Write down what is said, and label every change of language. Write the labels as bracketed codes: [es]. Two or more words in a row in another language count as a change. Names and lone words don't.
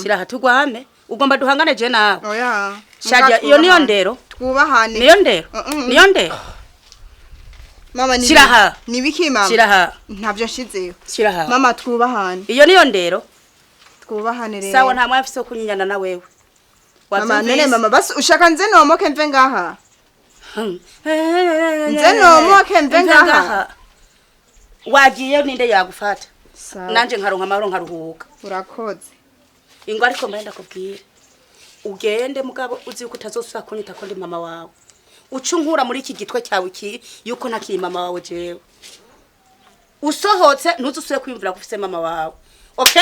[rn] shiraha tugwane ugomba duhangane je nawe oya shadia iyo niyo ndero twubahane niyo ndero mama ni shiraha nibiki mama shiraha ntavyo nshizeyo shiraha mama twubahane iyo niyo ndero twubahane rero sawa nta mwafise kunyinyana na wewe mama nene mama basi ushaka nze nomoke mve ngaha nze nomoke mve ngaha wagiye ninde yagufata nanje nkaronka amahoro nkaruhuka urakoze ingo ariko mbenda kubwira ugende mugabo uzi uko utazosubira kunyita ko ndi mama wawe ucunkura muri iki gitwe cyawe iki yuko nakiri mama wawe jewe usohotse ntuzusubire kwimvira ko ufise mama wawe okay